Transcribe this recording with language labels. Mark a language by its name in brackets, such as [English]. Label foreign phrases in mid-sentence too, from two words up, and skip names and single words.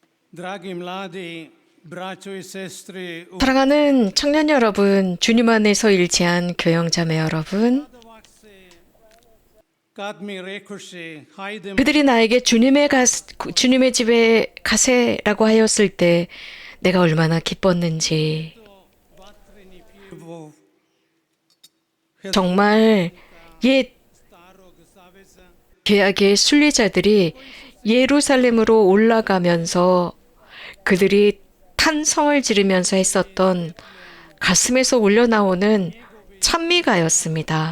[Croatian] Dragi mladi, braćo i sestre, [Korean] 사랑하는 청년 여러분, 주님 안에서 일치한 교영자매 여러분, [Croatian] kad mi rekoše, hajdemo [Korean] 그들이 나에게 주님의 집에 가세라고 하였을 때 내가 얼마나 기뻤는지, [Croatian] vatreni pjevo [Korean] 정말 옛 [Croatian] starog zaveza, [Korean] 계약의 순례자들이 예루살렘으로 올라가면서 그들이 탄성을 지르면서 했었던 가슴에서 올려나오는 찬미가였습니다.